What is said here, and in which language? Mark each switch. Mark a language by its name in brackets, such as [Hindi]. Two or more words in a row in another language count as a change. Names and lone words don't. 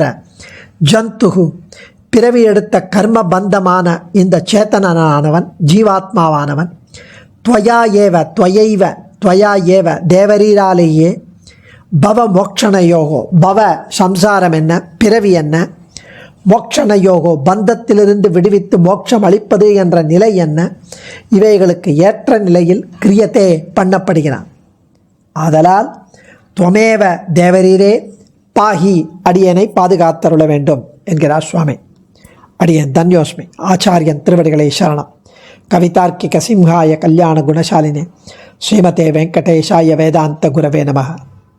[Tamil] ஜந்துகு பிறவி எடுத்த கர்ம பந்தமான இந்த சேத்தனானவன், ஜீவாத்மாவானவன், [Sanskrit] त्वया एव त्वयैव त्वया एव [Tamil] தேவரீராலேயே, [Sanskrit] भव मोक्षणयोगो [Tamil] பவ சம்சாரம் என்ன, பிறவி என்ன, மோக்ஷணயோகோ பந்தத்திலிருந்து விடுவித்து மோட்சம் அளிப்பது என்ற நிலை என்ன, இவைகளுக்கு ஏற்ற நிலையில் கிரியத்தே பண்ணப்படுகிறான். ஆதலால் துவமேவ தேவரீரே பாஹி, அடியனை பாதுகாத்தருள வேண்டும் என்கிறார் சுவாமி. அடியன் தன்யோஸ்மி. ஆச்சாரியன் திருவடிகளை சரணம். [Sanskrit] कवितार्किक सिंहाय कल्याण गुणशालिने श्रीमते वेङ्कटेशाय वेदान्त गुरवे नमः.